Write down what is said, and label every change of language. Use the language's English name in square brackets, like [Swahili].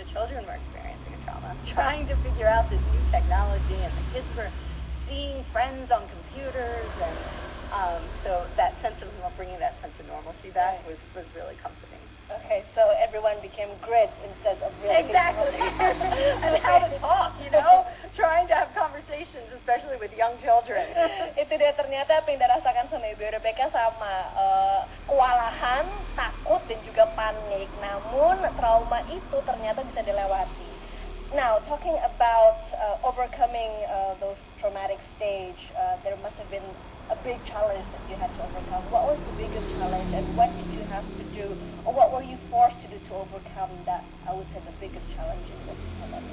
[English] The children were experiencing a trauma, trying to figure out this new technology, and the kids were seeing friends on computers, and so that sense of bringing that sense of normalcy back was really comforting. Okay, so everyone became grids instead of really Exactly. And how to talk, trying to have conversations, especially with young children. [Indonesian] Itu dia, ternyata apa yang dirasakan sama Ibu Rebecca sama kewalahan, takut dan juga panik. Namun trauma itu ternyata bisa dilewati. [English] Now, talking about overcoming those traumatic stage, there must have been a big challenge that you had to overcome. What was the biggest challenge, and what did you have to do, or what were you forced to do to overcome that, I would say, the biggest challenge in this pandemic?